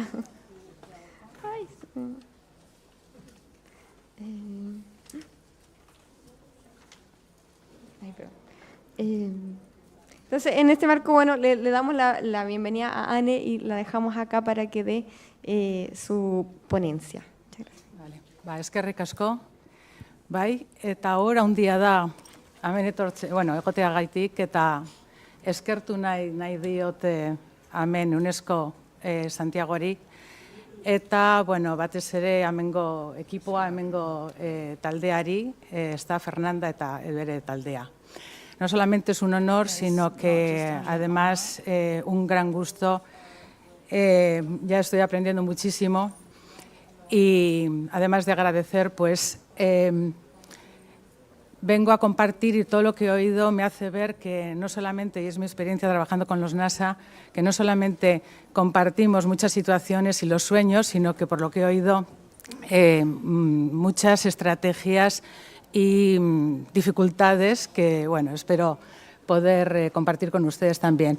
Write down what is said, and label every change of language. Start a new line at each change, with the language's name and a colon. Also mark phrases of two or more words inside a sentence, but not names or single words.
Spanish: Entonces, en este marco, bueno, le damos la bienvenida a Anne y la dejamos acá para que dé su ponencia. Muchas gracias. Vale.
Basque: Eskerrik asko. Bai, eta hor handia da, hemen egoteagaitik, eta eskertu nahi diote hemen UNESCO Santiagori, eta, batez ere hemengo ekipoa, hemengo taldeari, ez da Fernanda eta bere taldea.
Spanish: no solamente es un honor, sino que además un gran gusto. Ya estoy aprendiendo muchísimo y además de agradecer, pues vengo a compartir, y todo lo que he oído me hace ver que no solamente, y es mi experiencia trabajando con los NASA, que no solamente compartimos muchas situaciones y los sueños, sino que por lo que he oído muchas estrategias y dificultades que, bueno, espero poder compartir con ustedes también.